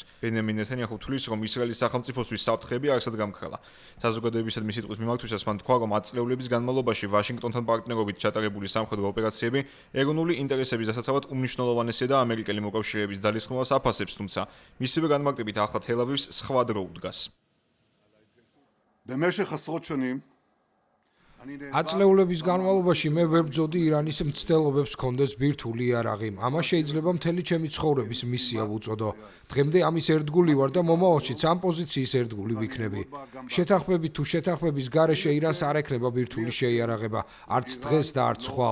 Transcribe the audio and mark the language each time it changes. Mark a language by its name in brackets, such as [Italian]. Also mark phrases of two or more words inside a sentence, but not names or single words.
[Georgian] ბენიამინ ნეთანიაჰუ თვლის, რომ ისრაელის სახელმწიფოსთვის საფრთხეები არსად გამქრალა. საზოგადოებისადმი სიტყვის მიმართვისას მან თქვა, რომ 10 წლეულების განმავლობაში ვაშინგტონთან პარტნიორობით ჩატარებული სამხედრო ოპერაციები ეროვნული ინტერესების დასაცავად უმნიშვნელოვანესია და ამერიკელი მოკავშირეების ძალისხმევას აფასებს, თუმცა მისივე განმარტებით ახლა თელ-ავივს სხვა დრო უდგას. [Hebrew] במשך עשרות שנים [Georgian] 10 წლეულების განმავლობაში მე ვერ ბრძოდი ირანის მცდელობებს კონდეს ბირთვული იარაღი. ამას შეიძლება მთელი ჩემი ცხოვრების მისია ვუწოდო. დღემდე ამის ერთგული ვარ და მომავალშიც ამ პოზიციის ერთგული ვიქნები. შეთანხმებით თუ შეთანხმების გარეშე ირანს არ ექნება ბირთვული შეიარაღება, არც დღეს და არც ხვალ.